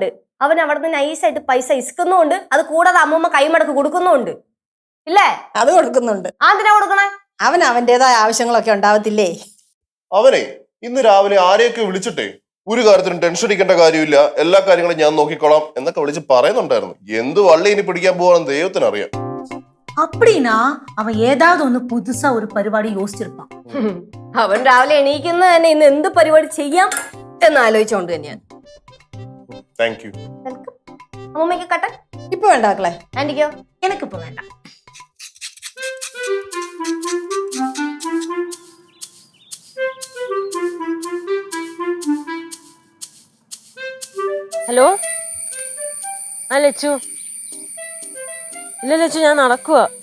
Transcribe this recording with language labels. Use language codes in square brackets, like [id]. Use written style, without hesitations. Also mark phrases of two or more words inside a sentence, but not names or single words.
[ml] അവൻ അവിടെ നിന്ന് നൈസായിട്ട് പൈസ ഇസ്കുന്നുണ്ട്. അത് കൂടാതെ അമ്മൂമ്മ കൈമടക്ക് കൊടുക്കുന്നുണ്ട്. ഇല്ലേ? അത് കൊടുക്കുന്നുണ്ട്. അതിനാ കൊടുക്കണേ? അവൻ അവന്റേതായ ആവശ്യങ്ങളൊക്കെ ഉണ്ടാവത്തില്ലേ? അവനെ ഇന്ന് രാവിലെ ആരെയൊക്കെ വിളിച്ചിട്ടേ ഒരു കാര്യത്തിനും ടെൻഷൻ അടിക്കേണ്ട കാര്യമില്ല, എല്ലാ കാര്യങ്ങളും ഞാൻ നോക്കിക്കോളാം എന്നൊക്കെ വിളിച്ച് പറയുന്നുണ്ടായിരുന്നു. എന്ത് വള്ളി ഇനി പിടിക്കാൻ പോവാണെന്ന് ദൈവത്തിനറിയാം. [ta] அப்படின்னா அவன் ஏதாவது ஒண்ணு புதுசா ஒரு പരിപാടി யோசிச்சிருப்பான். [ml] അവൻ രാവിലെ എണീക്കുന്ന തന്നെ ഇന്ന് എന്ത് പരിപാടി ചെയ്യാം എന്ന് ആലോചിച്ചോണ്ട് തന്നെയാണ്. [en] thank you. [ml] അമ്മൂമ്മയ്ക്ക് കട്ടെ ഇപ്പൊ വേണ്ട മക്കളെ. ആന്റിക്കോ? [ta] எனக்கு இப்ப வேண்டாம். [ml] ഹലോ, ആ ലച്ചു. ഇല്ല ലച്ചു, ഞാൻ നടക്കുക.